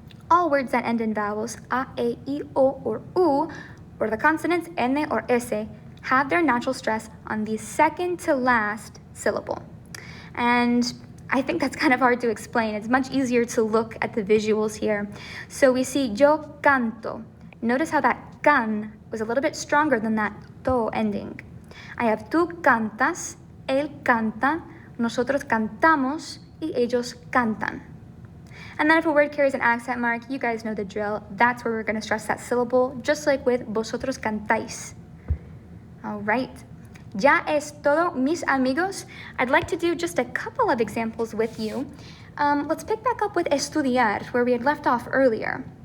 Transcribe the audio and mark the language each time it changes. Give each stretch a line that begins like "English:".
English: All words that end in vowels, a, e, I, o, or u, or the consonants n or s, have their natural stress on the second to last syllable. And I think that's kind of hard to explain. It's much easier to look at the visuals here. So we see yo canto. Notice how that can was a little bit stronger than that to ending. I have
Spanish: tú cantas, él canta, nosotros cantamos, y ellos cantan.
English: And then if a word carries an accent mark, you guys know the drill. That's where we're going to stress that syllable, just like with vosotros cantáis. All right.
Spanish: Ya es todo, mis amigos.
English: I'd like to do just a couple of examples with you. Let's pick back up with estudiar, where we had left off earlier.